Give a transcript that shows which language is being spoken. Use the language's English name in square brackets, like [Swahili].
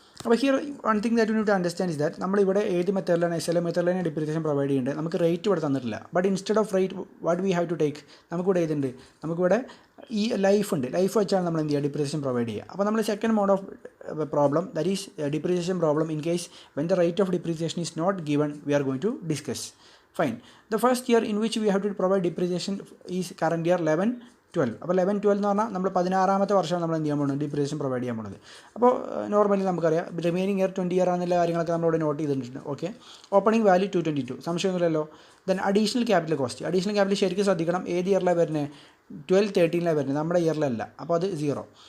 [Malayalam] അപ്പോൾ [English] here one thing that you need to understand is that [Malayalam] നമ്മളിവിടെ ഏത് മെത്തേഡിലാണ് SLM മെത്തേഡിലാണ് depreciation provide ചെയ്യേണ്ടത്. നമുക്ക് റേറ്റ് ഇവിടെ തന്നിട്ടില്ല. [English] but instead of rate what we have to take, [Malayalam] നമുക്കിവിടെ ഏതുണ്ട്, നമുക്കിവിടെ ഈ ലൈഫ് ഉണ്ട്. ലൈഫ് വെച്ചാണ് നമ്മൾ എന്ത് ചെയ്യുക, ഡിപ്രീസിയേഷൻ പ്രൊവൈഡ് ചെയ്യുക. അപ്പോൾ നമ്മൾ [English] Second mode of problem that is depreciation problem in case when the rate of depreciation is not given we are going to discuss. Fine. The first year in which we have to provide depreciation is current year 11-12. [Malayalam] അപ്പോൾ 11-12 എന്ന് പറഞ്ഞാൽ നമ്മൾ 16-ാമത്തെ വർഷമാണ് നമ്മൾ എന്ത് ചെയ്യാൻ പോകുന്നത്, depreciation provide ചെയ്യാൻ പോകുന്നത്. അപ്പോൾ നോർമലി നമുക്കറിയാം റിമൈനിങ് ഇയർ 20 ഇയർ ആണെന്നുള്ള കാര്യങ്ങളൊക്കെ നമ്മളിവിടെ നോട്ട് ചെയ്തിട്ടുണ്ട്. Okay, opening value 222, സംശയമൊന്നുമില്ലല്ലോ. Then additional capital cost. Additional capital ശരിക്കും ശ്രദ്ധിക്കണം, ഏത് ഇയറിലാണ് വരുന്നത്, 12-13 വരുന്നത്, നമ്മുടെ ഇയറിലല്ല. അപ്പോൾ അത് 0.